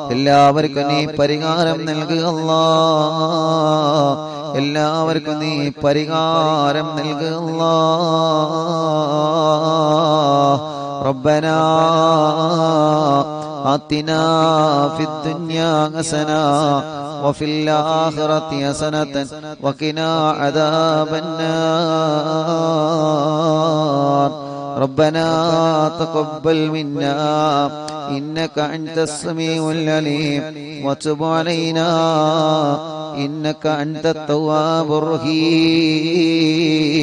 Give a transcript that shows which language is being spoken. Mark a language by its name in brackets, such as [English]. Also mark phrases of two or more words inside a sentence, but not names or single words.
[Malayalam] എല്ലാവർക്കും നീ പരിഹാരം നൽകുക അല്ലാഹ്. എല്ലാവർക്കും നീ പരിഹാരം നൽകുക അല്ലാഹ്. [Arabic] ربنا آتنا في الدنيا حسنة وفي الآخرة حسنة وقنا عذاب النار. ربنا تقبل منا إنك أنت السميع العليم وتب علينا إنك أنت التواب الرحيم.